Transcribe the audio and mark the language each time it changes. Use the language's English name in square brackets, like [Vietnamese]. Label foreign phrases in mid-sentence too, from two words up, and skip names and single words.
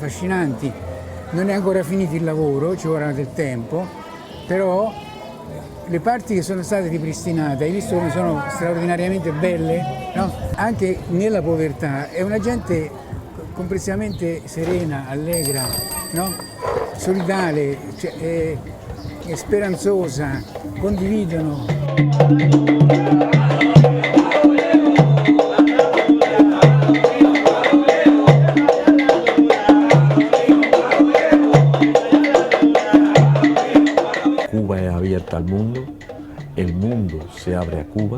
[Italian] Non è ancora finito il lavoro, ci vorrà del tempo, però le parti che sono state ripristinate, hai visto come sono straordinariamente belle, no? Anche nella povertà è una gente complessivamente serena, allegra, no? Solidale, cioè, è speranzosa, condividono. [Spanish] Cuba es abierta al mundo, el mundo se abre a Cuba.